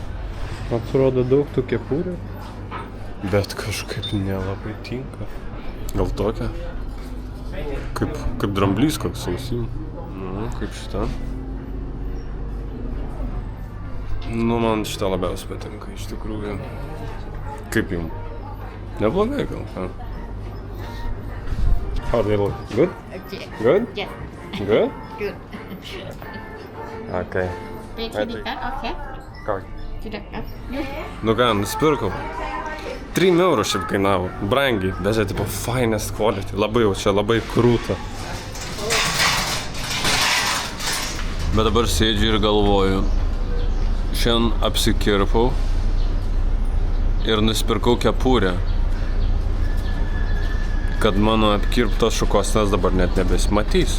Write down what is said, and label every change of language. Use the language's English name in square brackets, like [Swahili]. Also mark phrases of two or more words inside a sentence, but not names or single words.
[Lithuanian] Atrodo daug tų kepurių, bet kažkaip nelabai tinka. Gal tokia? Kaip dramblys koks sausim. Nu, kaip šita. Nu, man šitą labiausiai patinka, iš tikrųjų. Kaip jums? Neblogai gal, ką? [English] How do they look? Good? Good? Yes. Good? Good. Okay. Pay credit card or cash? [Lithuanian] Ką? [English] Credit card. You? [Lithuanian] Nu ką, nusipirkau. 3 eurų šiaip kainavo. Brangiai, bet čia tipo [English] finest quality. [Lithuanian] Labai jau čia, labai krūta. Bet dabar sėdžiu ir galvoju. Šiandien apsikirpau. Ir nusipirkau kepurę, kad mano apkirptos šukuosenos dabar net nebesimatys.